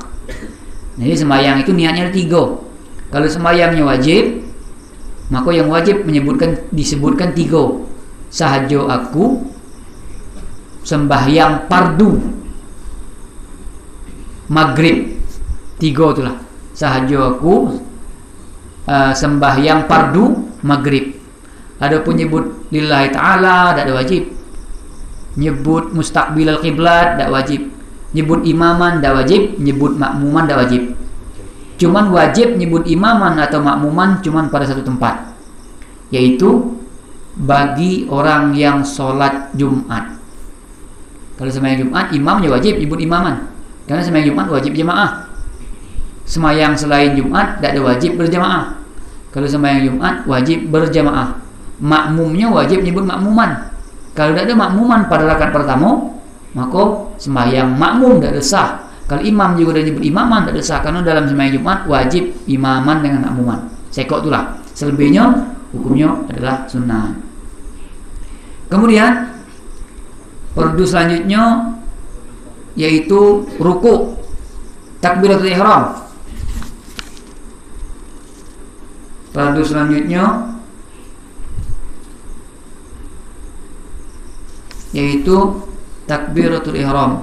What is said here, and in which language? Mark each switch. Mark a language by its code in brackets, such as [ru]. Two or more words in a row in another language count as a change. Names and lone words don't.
[id] Jadi sembahyang itu niatnya ada 3. Kalau sembahyangnya wajib, maka yang wajib disebutkan 3. Sahaja aku sembahyang fardu maghrib, 3 itulah. Sahaja aku sembahyang fardu maghrib. Ada pun nyebut [ar] لله تعالى [id] tak ada wajib. Nyebut [ar] مستقبل القبلة [id] tak wajib. Nyebut imaman tak wajib. Nyebut makmuman tak wajib. Cuman wajib nyebut imaman atau makmuman cuman pada satu tempat, yaitu bagi orang yang sholat Jumat. Kalau sembahyang Jumat, imamnya wajib nyebut imaman, karena sembahyang Jumat wajib jamaah. Sembahyang selain Jumat tidak ada wajib berjamaah. Kalau sembahyang Jumat wajib berjamaah. Makmumnya wajib nyebut makmuman. Kalau tidak ada makmuman pada rakaat pertama, maka sembahyang makmum tidak ada sah. Kalau imam juga ada nyebut imaman tidak ada sah, karena dalam sembahyang Jumat wajib imaman dengan makmuman. Sekok itulah. Selebihnya hukumnya adalah sunnah. Kemudian fardu selanjutnya yaitu ruku, takbiratul ihram. Fardu selanjutnya yaitu takbiratul ihram.